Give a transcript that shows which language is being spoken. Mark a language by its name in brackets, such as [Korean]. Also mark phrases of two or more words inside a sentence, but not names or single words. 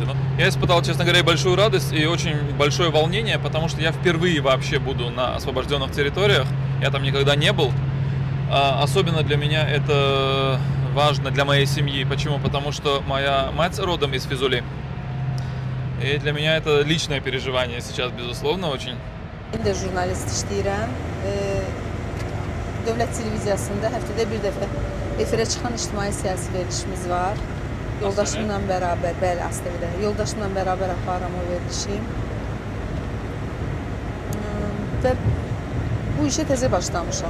[Russian] Я испытал, честно говоря, большую радость и очень большое волнение, потому что я впервые вообще буду на освобожденных территориях. Я там никогда не был. Особенно для меня это важно, для моей семьи. Почему? Потому что моя мать родом из Физули. И для меня это личное переживание сейчас, безусловно, очень. [Azerbaijani] Ben də jurnalist işləyirəm. Dövlət televiziyasında həftədə bir dəfə efirə çıxan ictimai siyasi verilişimiz var. Yoldaşımla bərabər, bəli, ASTV-də. Yoldaşımla bərabər aparıram o verilişi. Və bu işə təzə başlamışam.